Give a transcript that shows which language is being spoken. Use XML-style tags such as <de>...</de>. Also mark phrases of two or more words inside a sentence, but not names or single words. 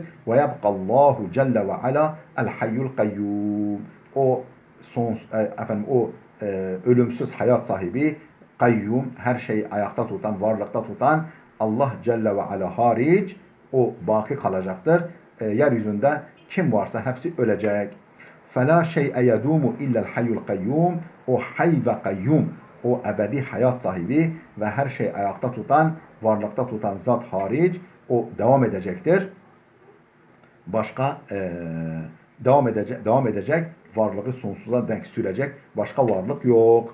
<ar>ويبقى الله جل وعلا الحي القيوم.</ar> <tr>O ölümsüz hayat sahibi, kayyum, her şeyi ayakta tutan, varlıkta tutan Allah</tr> <ar>جل وعلا</ar> <tr>hariç o baki kalacaktır. Yeryüzünde kim varsa hepsi ölecek.</tr> <ar>فَلَا شَيْءَ يَدُومُ اِلَّا الْحَيُّ الْقَيُّومُ.</ar> <tr>O hay ve kayyum, o ebedi hayat sahibi ve her şeyi ayakta tutan, varlıkta tutan zat hariç o devam edecektir. Başka devam edecek, varlığı sonsuza denk sürecek başka varlık yok.</tr>